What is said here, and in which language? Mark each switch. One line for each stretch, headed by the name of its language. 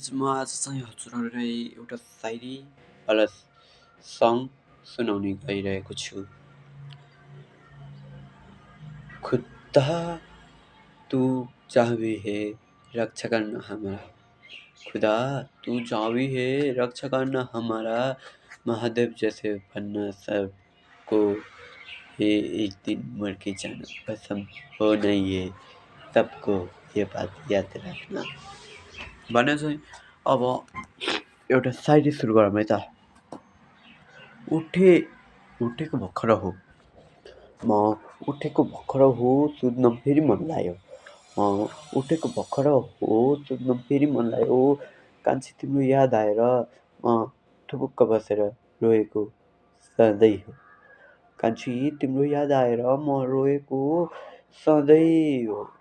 Nepali: म आज चाहिँ हजुरहरूलाई एउटा सायरी वाला सङ सुनाउने गइरहेको छु।
Hindi: खुदा तू जहाँ भी है रक्षा करना हमारा, खुदा तू जहाँ भी है रक्षा करना हमारा, महादेव जैसे बनना सबको, ये एक दिन मर के जाना पसंद हो नहीं है सबको, ये बात
Nepali: याद राख्ना भने चाहिँ अब एउटा सायरी सुरु गरौँ है त। उठेको भर्खर हो म, उठेको भर्खर हो सुत्न फेरि मन लाग्यो, म उठेको भर्खर हो सुत्न फेरि मन लाग्यो, कान्छी तिम्रो याद आएर म थुपुक्क बसेर रोएको सधैँ हो, कान्छी तिम्रो याद आएर म रोएको सधैँ हो,